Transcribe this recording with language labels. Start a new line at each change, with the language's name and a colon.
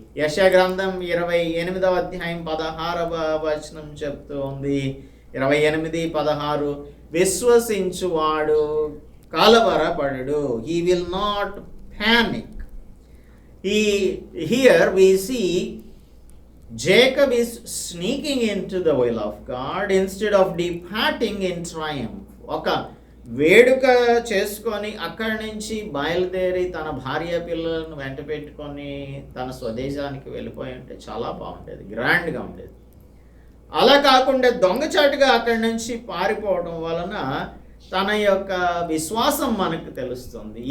Telugu: యెషయా గ్రంథం 28వ అధ్యాయం 16వ వచనం చెప్తూ ఉంది, 28:16, విశ్వసించువాడు కలవరపడడు,
English: he will not panic. Here we see Jacob is sneaking into the will of God instead of departing in triumph.
Telugu: ఒక వేడుక చేసుకొని అక్కడి నుంచి బయలుదేరి తన భార్య పిల్లలను వెంట పెట్టుకొని తన స్వదేశానికి వెళ్ళిపోయి ఉంటే చాలా బాగుండేది, గ్రాండ్గా ఉండేది. అలా కాకుండా దొంగచాటుగా అక్కడి నుంచి పారిపోవడం వలన తన యొక్క విశ్వాసం మనకు తెలుస్తుంది.